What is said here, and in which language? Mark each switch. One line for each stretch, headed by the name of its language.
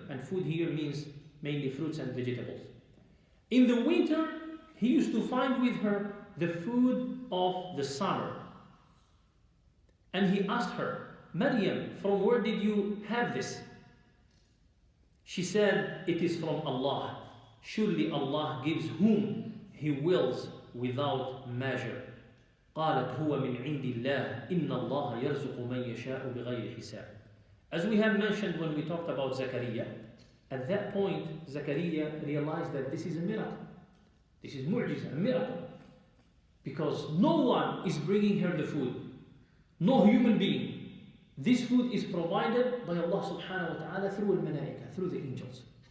English: And food here means mainly fruits and vegetables. In the winter, he used to find with her the food of the summer. And he asked her, Maryam, from where did you have this? She said, it is from Allah. Surely Allah gives whom He wills without measure.
Arabic: قالت هو من عند الله إن الله يرزق من يشاء بغير حساب.
English: As we have mentioned when we talked about Zakaria, at that point Zakaria realized that this is a miracle. This is mu'jiza, a miracle. Because no one is bringing her the food. No human being. This food is provided by Allah subhanahu wa ta'ala through al-malaika, through the angels.